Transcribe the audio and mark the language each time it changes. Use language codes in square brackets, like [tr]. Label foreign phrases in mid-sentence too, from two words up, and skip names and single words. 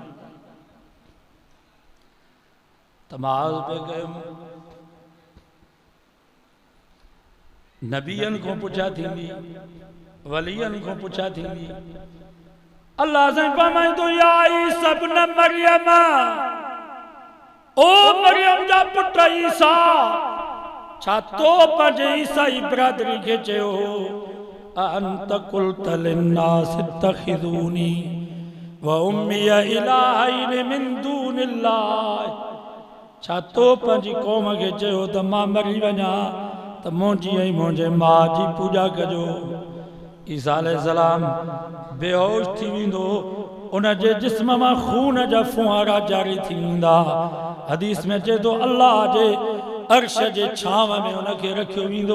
[sd] तमाज़ पे कयुमि नबियनि खां पुछा थींदी, वलियनि खां पुछा थींदी। अल्लाह से फरमाईंदो या ईसा इब्न मरियम, ओ मरियम जा पुट ईसा, छा तो पंहिंजे ईसाई बिरादरी खे चयो [ar] أنت قلت للناس اتخذوني وأمي إلهين من دون الله, [sd] छा तो पंहिंजी क़ौम खे चयो त मां मरी वञा त मुंहिंजी ऐं मुंहिंजे माउ जी पूॼा कजो। ईसा अलैहिस्सलाम बेहोश थी वेंदो, उन जे जिस्म मां खून जा फुहारा जारी थी वेंदा। हदीस में चए थो अल्लाह जे अर्श जे छांव में उनखे रखियो वेंदो।